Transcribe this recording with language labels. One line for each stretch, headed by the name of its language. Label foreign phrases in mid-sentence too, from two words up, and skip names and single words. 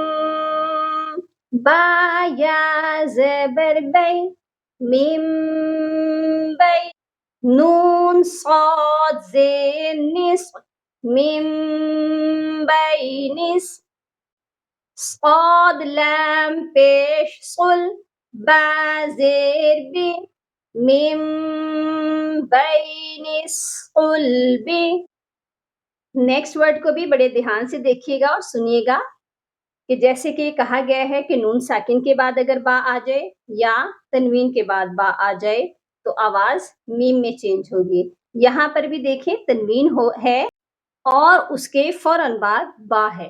Urdu: با یا زبر بی، میم بی، نون صاد زیر نصف، میم بی نصف، صاد لام پیش صل، با زیر بی، میم بین صلبی۔
English: next word
Urdu: کو بھی بڑے دھیان سے دیکھیے گا اور سنیے گا کہ جیسے کہ کہا گیا ہے کہ نون ساکن کے بعد اگر با آ جائے یا تنوین کے بعد با آ جائے تو آواز میم میں چینج ہوگی۔ یہاں پر بھی دیکھیں تنوین ہے اور اس کے فوراً بعد با ہے.